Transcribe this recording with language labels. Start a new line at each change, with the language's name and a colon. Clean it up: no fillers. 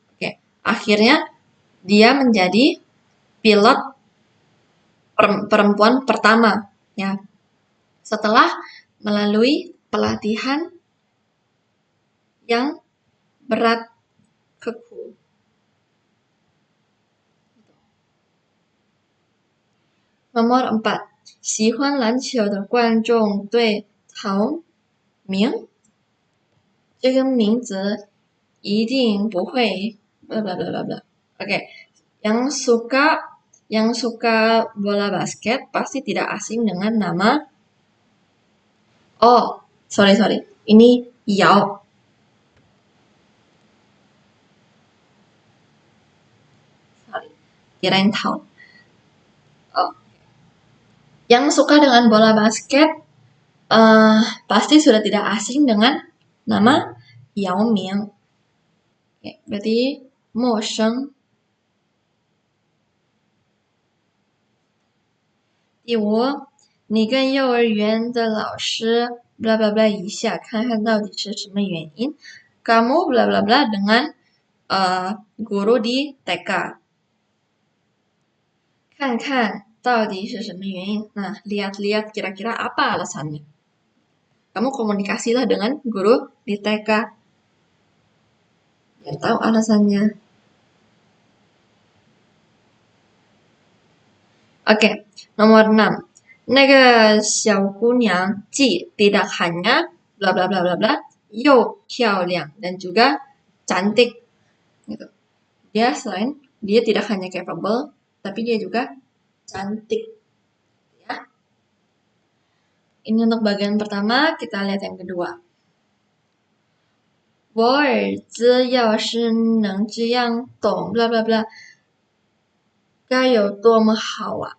Indonesian: Oke, akhirnya dia menjadi pilot perempuan pertama ya. Setelah melalui pelatihan yang berat keku. Nomor 4,
Chinese: 喜欢篮球的观众对陶明这个名字一定不会 bla bla bla bla.
Indonesian: Oke, yang suka bola basket pasti tidak asing dengan nama. Oh, sorry. Ini Yao. Sorry, kirain Tao. Oh. Yang suka dengan bola basket pasti sudah tidak asing dengan nama Yao Ming. Oke, berarti
Chinese: 陌生. 第5，你跟幼儿园的老师 bla bla bla 一下，看看到底是什么原因.
Indonesian: Kamu bla bla bla dengan guru di TK.
Chinese: 看看到底是什么原因.
Indonesian: Nah, lihat-lihat kira-kira apa alasannya. Kamu komunikasilah dengan guru di TK. Biar tahu alasannya. Oke, nomor 6.
Chinese: 那个小姑娘既
Indonesian: tidak hanya bla bla bla bla bla
Chinese: 又漂亮
Indonesian: dan juga cantik gitu. Dia tidak hanya capable tapi dia juga cantik ya. Ini untuk bagian pertama, kita lihat yang kedua.
Chinese: 我儿子要是能这样懂 bla bla bla 该有多么好啊.